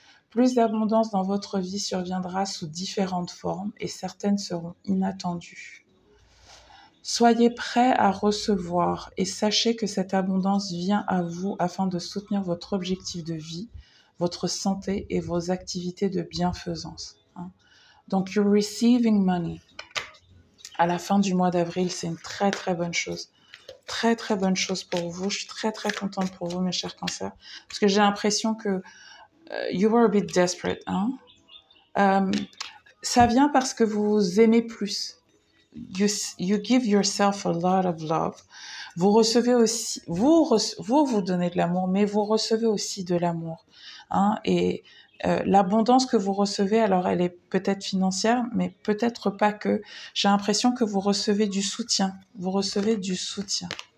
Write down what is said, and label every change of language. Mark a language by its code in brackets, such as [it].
[fr] Plus d'abondance dans votre vie surviendra sous différentes formes et certaines seront inattendues. Soyez prêts à recevoir et sachez que cette abondance vient à vous afin de soutenir votre objectif de vie, votre santé et vos activités de bienfaisance. Donc, [en] you're receiving money. [fr] À la fin du mois d'avril, c'est une très très bonne chose. Très très bonne chose pour vous. Je suis très très contente pour vous, mes chers cancers. Parce que j'ai l'impression que [en] you were a bit desperate. [fr] Hein? Ça vient parce que vous aimez plus. [en] You give yourself a lot of love. [fr] Vous recevez aussi, vous donnez de l'amour, mais vous recevez aussi de l'amour. Hein? Et l'abondance que vous recevez, alors elle est peut-être financière, mais peut-être pas que. J'ai l'impression que vous recevez du soutien. Vous recevez du soutien.